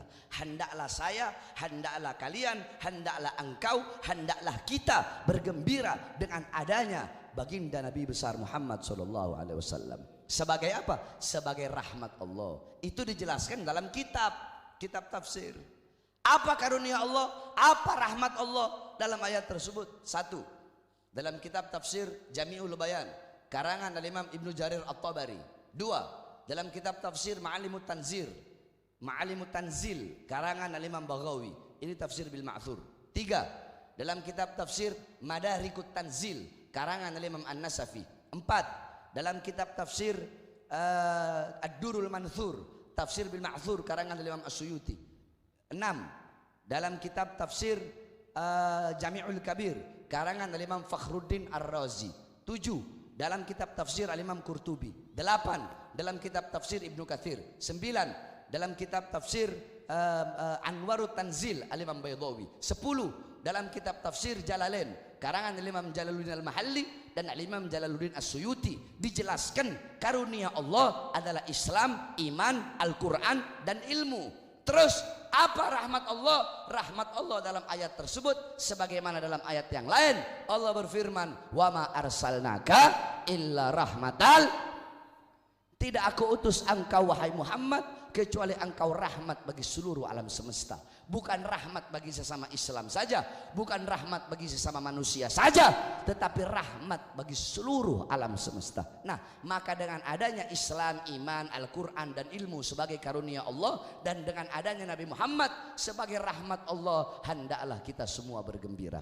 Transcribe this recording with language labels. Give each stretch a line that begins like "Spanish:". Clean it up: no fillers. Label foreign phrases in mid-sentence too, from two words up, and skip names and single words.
Indonesian: Hendaklah saya, hendaklah kalian, hendaklah engkau, hendaklah kita bergembira dengan adanya baginda Nabi besar Muhammad
Arabic: صلى الله عليه وسلم.
Indonesian: Sebagai apa? Sebagai rahmat Allah. Itu dijelaskan dalam kitab tafsir. Apa karunia Allah? Apa rahmat Allah dalam ayat tersebut? Satu, dalam kitab tafsir Jami'ul Bayan karangan Imam Ibnu Jarir At-Tabari. Dua, dalam kitab tafsir Ma'alimut Tanzil karangan Imam Baghawi. Ini tafsir
Arabic: بالمأثور.
Indonesian: Tiga, dalam kitab tafsir Madarikut Tanzil karangan Imam An-Nasafi. Empat, dalam kitab tafsir Ad-Durul Manthur tafsir
Arabic: بالمأثور
Indonesian: karangan Imam As-Suyuti. Enam, dalam kitab tafsir Jami'ul Kabir karangan Imam Fakhruddin Ar-Razi. Tujuh, dalam kitab tafsir Al-Imam Qurtubi. Delapan, dalam kitab tafsir Ibnu Katsir. Sembilan, dalam kitab tafsir Anwarut Tanzil Al-Imam Baydawi. Sepuluh, dalam kitab tafsir Jalalain karangan Imam Jalaluddin Al-Mahalli dan Imam Jalaluddin As-Suyuti, dijelaskan karunia Allah adalah Islam, iman, Al-Quran dan ilmu. Terus apa rahmat Allah? Rahmat Allah dalam ayat tersebut sebagaimana dalam ayat yang lain Allah berfirman,
Arabic: وما أرسلناك إلا رحمة,
Indonesian: tidak aku utus engkau wahai Muhammad kecuali engkau rahmat bagi seluruh alam semesta. Bukan rahmat bagi sesama Islam saja, bukan rahmat bagi sesama manusia saja, tetapi rahmat bagi seluruh alam semesta. Nah, maka dengan adanya Islam, iman, Al-Quran dan ilmu sebagai karunia Allah, dan dengan adanya Nabi Muhammad sebagai rahmat Allah, hendaklah kita semua bergembira.